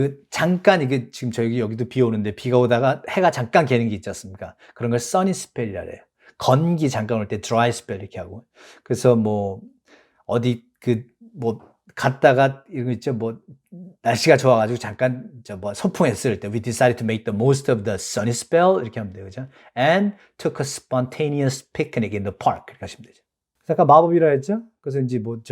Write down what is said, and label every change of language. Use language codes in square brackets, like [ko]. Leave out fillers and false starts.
[ko] 잠깐 이게 지금 여기도 비 오는데 비가 오다가 해가 잠깐 개는 게 있지 않습니까? 그런 걸 sunny spell이라 그래요. 건기 잠깐 올 때 dry spell 이렇게 하고. 그래서 어디 갔다가 이런 거 있죠. 날씨가 좋아가지고 잠깐 소풍했을 때 [en] we decided to make the most of the sunny spell 이렇게 하면 돼요. [ko] 그죠? [en] And took a spontaneous picnic in the park [ko] 이렇게 하시면 되죠. 아까 마법이라 했죠? 그래서 이제